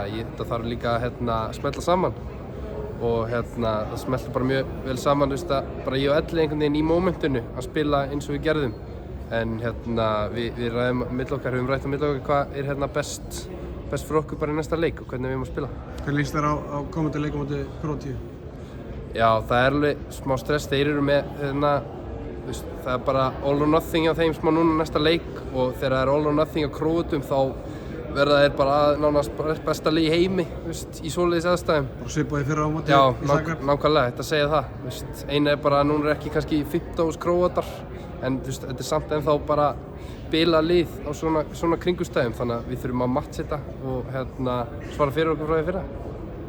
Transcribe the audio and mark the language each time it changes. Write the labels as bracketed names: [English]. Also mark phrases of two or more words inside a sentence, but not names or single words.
[Icelandic] Þetta þarf líka að smella saman og það smeltur bara mjög vel saman, bara ég og Elli einhvern veginn í mómentinu að spila eins og við gerðum. En við ræðum höfum rætt á milli okkar hvað er best fyrir okkur bara í næsta leik og hvernig við erum að spila. Hvernig líst þér á komandi leikum móti Króatíu? Já, það er alveg smá stress, þeir eru með það er bara [English] all or nothing [Icelandic] á þeim smá núna næsta leik og þegar það er [English] all or nothing [Icelandic] á Króatum þá verða þeir bara nánast besta lið í heimi í svoleiðis aðstæðum. Bara svipaði fyrra á móti í Zagreb? Já, nákvæmlega, þetta segja það. Eina er bara að núna er ekki kannski 15.000 Króatar en þetta er samt ennþá bara bila lið á svona kringumstæðum, þannig að við þurfum að matcha þetta og svara fyrir okkur frá því fyrra.